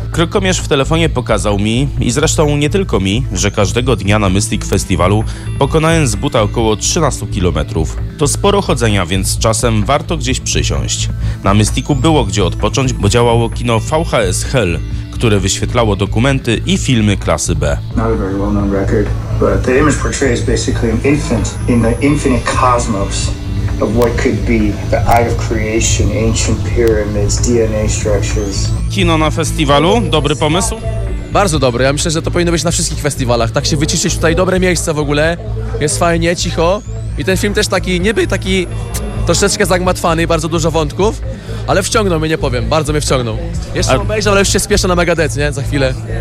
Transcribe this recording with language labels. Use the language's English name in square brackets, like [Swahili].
[Polish] Krykomierz w telefonie pokazał mi, i zresztą nie tylko mi, że każdego dnia na Mystic Festiwalu pokonałem z buta około 13 km. To sporo chodzenia, więc czasem warto gdzieś przysiąść. Na Mysticu było gdzie odpocząć, bo działało kino VHS Hell, które wyświetlało dokumenty i filmy klasy B. [English] Not a very well-known record, but the image portrays basically an infant in the infinite cosmos. Of what could be the eye of creation, ancient pyramids, DNA structures. [Polish] Kino na festiwalu? Dobry pomysł? Bardzo dobry. Ja myślę, że to powinno być na wszystkich festiwalach. Tak się wyciszyć tutaj, dobre miejsce w ogóle. Jest fajnie, cicho. I ten film też taki, niby taki troszeczkę zagmatwany, bardzo dużo wątków. Ale wciągnął mnie, nie powiem. Bardzo mnie wciągnął. Jeszcze obejrzę, ale już się spieszę na Megadeth, nie? Za chwilę.